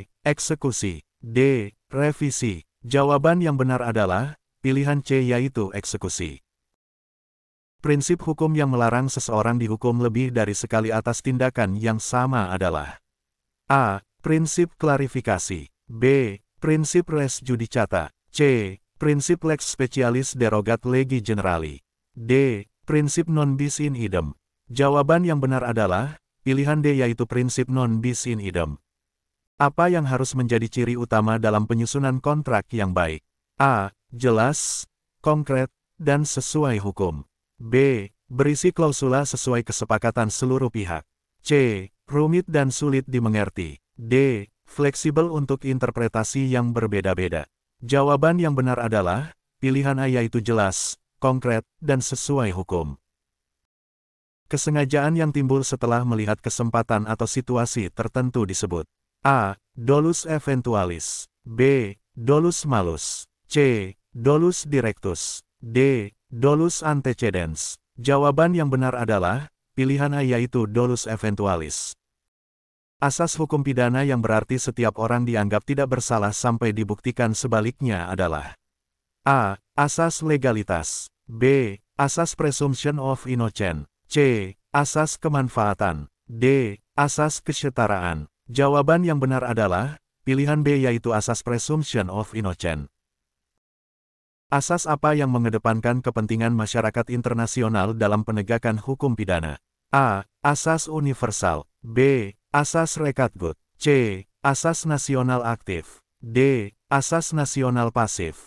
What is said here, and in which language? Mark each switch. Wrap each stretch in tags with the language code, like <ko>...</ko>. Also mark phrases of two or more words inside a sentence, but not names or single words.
<id>Eksekusi. D. Revisi. Jawaban yang benar adalah pilihan C, yaitu eksekusi. Prinsip hukum yang melarang seseorang dihukum lebih dari sekali atas tindakan yang sama adalah A. Prinsip klarifikasi. B. Prinsip</id> <la>res judicata.</la> <id>C.</id> <la>Prinsip lex specialis derogat legi generali. D. Prinsip non bis in idem.</la> <id>Jawaban yang benar adalah pilihan D, yaitu prinsip</id> <la>non bis in idem.</la> <id>Apa yang harus menjadi ciri utama dalam penyusunan kontrak yang baik? A. Jelas, konkret, dan sesuai hukum. B. Berisi klausula sesuai kesepakatan seluruh pihak. C. Rumit dan sulit dimengerti. D. Fleksibel untuk interpretasi yang berbeda-beda. Jawaban yang benar adalah, pilihan A yaitu jelas, konkret, dan sesuai hukum. Kesengajaan yang timbul setelah melihat kesempatan atau situasi tertentu disebut A.</id> <la>Dolus eventualis. B. Dolus malus. C. Dolus directus. D. Dolus antecedens.</la> <id>Jawaban yang benar adalah, pilihan A yaitu</id> <la>dolus eventualis.</la> <id>Asas hukum pidana yang berarti setiap orang dianggap tidak bersalah sampai dibuktikan sebaliknya adalah A. Asas legalitas. B. Asas</id> <en>presumption of innocence.</en> <id>C. Asas kemanfaatan. D. Asas kesetaraan. Jawaban yang benar adalah, pilihan B yaitu asas</id> <en>presumption of innocence.</en> <id>Asas apa yang mengedepankan kepentingan masyarakat internasional dalam penegakan hukum pidana? A. Asas universal. B. Asas recatgut. C. Asas nasional aktif. D. Asas nasional pasif.</id>